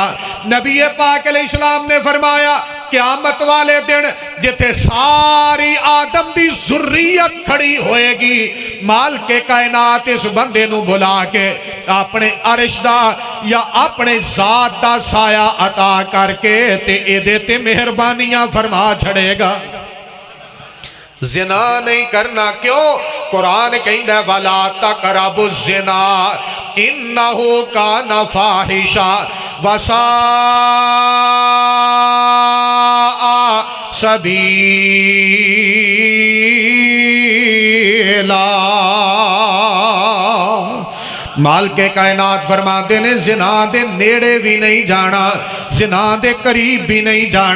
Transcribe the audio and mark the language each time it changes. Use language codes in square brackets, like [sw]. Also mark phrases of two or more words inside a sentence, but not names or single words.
[pa] نبی پاک علیہ السلام نے فرمایا قیامت والے دن جتھے ساری آدم دی ذریت کھڑی ہووے گی، مالکِ کائنات اس بندے نوں بلا کے اپنے عرش دا یا اپنے ذات دا سایہ عطا کر کے تے ایدے تے مہربانیاں فرما چھڈے گا. زنا نہیں کرنا کیوں؟ قرآن کہندا [ar] ولا تقربوا الزنا إنه كان فاحشة وساء سبيلا. [pa] مالکِ کائنات فرماتے نیں زنا دے نیڑے بھی نہیں جانا، زنا دے قریب بھی نہیں جانا.